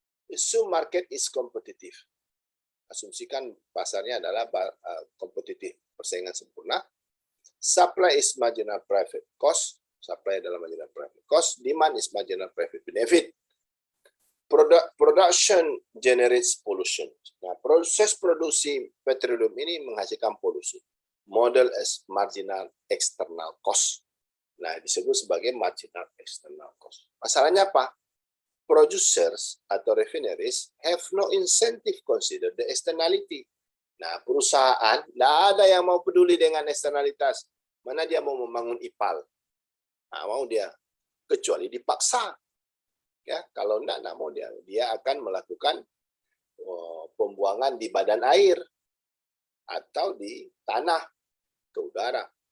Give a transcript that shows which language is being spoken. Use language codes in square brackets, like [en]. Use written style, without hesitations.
[en] Assume market is competitive. [id] Asumsikan pasarnya adalah kompetitif, persaingan sempurna. [en] Supply is marginal private cost. Supply adalah marginal private cost. Demand is marginal private benefit. Production generates pollution. [id] Nah, proses produksi petroleum ini menghasilkan polusi. [en] Model as marginal external cost. [id] Nah, disebut sebagai marginal external cost. Masalahnya apa? [en] Producers atau refineries have no incentive consider the externality. [id] Nah, perusahaan tidak ada yang mau peduli dengan eksternalitas. Mana dia mau membangun IPAL? Nah, mau dia, kecuali dipaksa. Ya, kalau tidak mau dia akan melakukan pembuangan di badan air atau di tanah ke udara.